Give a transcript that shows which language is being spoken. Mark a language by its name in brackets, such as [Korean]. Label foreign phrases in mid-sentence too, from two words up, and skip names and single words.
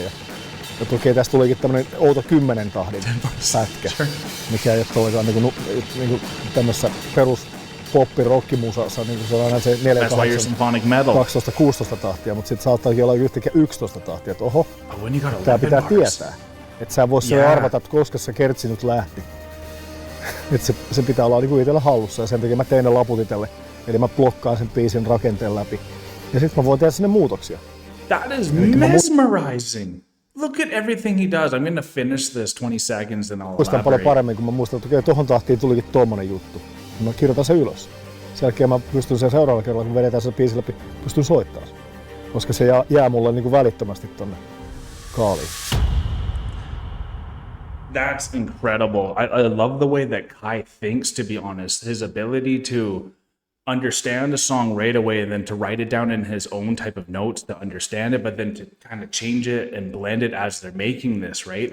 [Finnish] Ja okei, tästä tulikin tämmönen outo 10 tahdin pätkä, mikä ei ole toikaan niinku tämmössä perus poppi-rockimusassa, niin se on aina se 12-16 tahtia, mutta sitten saattaakin olla yhtäkkiä 11 tahtia, että oho, tää pitää tietää. Että sä vois arvata, että koska se kertsi nyt lähti. Että se pitää olla niinku itsellä hallussa, ja sen takia mä tein ne laput itselle. Eli mä blokkaan sen biisin rakenteen läpi. Ja sitten mä voin tehdä sinne muutoksia. [English] That is mesmerizing! Look at everything he does. I'm gonna finish this 20 seconds and I'll [Finnish] muistan paljon paremmin, kun mä muistan, että okei, tohon tahtiin tulikin tommonen juttu. Mä kirjoitan sen ylös. Sen jälkeen mä pystyn sen seuraavalla kerralla, kun vedetään sen biisin läpi, pystyn soittamaan. Koska se jää mulle niin kuin välittömästi tonne kaaliin. [English] That's incredible. I love the way that Kai thinks, to be honest. His ability to understand the song right away and then to write it down in his own type of notes to understand it, but then to kind of change it and blend it as they're making this, right?